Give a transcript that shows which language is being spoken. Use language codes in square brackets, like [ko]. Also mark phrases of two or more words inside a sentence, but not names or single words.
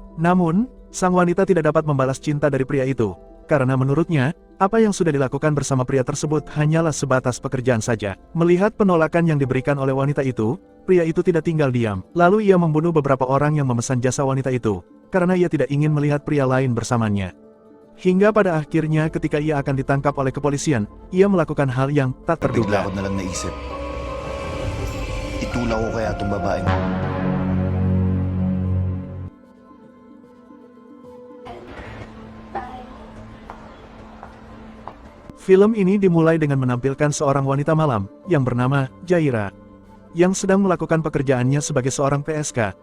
[id] Namun, sang wanita tidak dapat membalas cinta dari pria itu, karena menurutnya, apa yang sudah dilakukan bersama pria tersebut hanyalah sebatas pekerjaan saja. Melihat penolakan yang diberikan oleh wanita itu, pria itu tidak tinggal diam. Lalu ia membunuh beberapa orang yang memesan jasa wanita itu, karena ia tidak ingin melihat pria lain bersamanya. Hingga pada akhirnya ketika ia akan ditangkap oleh kepolisian, ia melakukan hal yang tak terduga. [tl] Bigla ko na lang naisip, itulaw ko kaya itong babaeng. [id] Film ini dimulai dengan menampilkan seorang wanita malam, yang bernama Jaira, yang sedang melakukan pekerjaannya sebagai seorang PSK.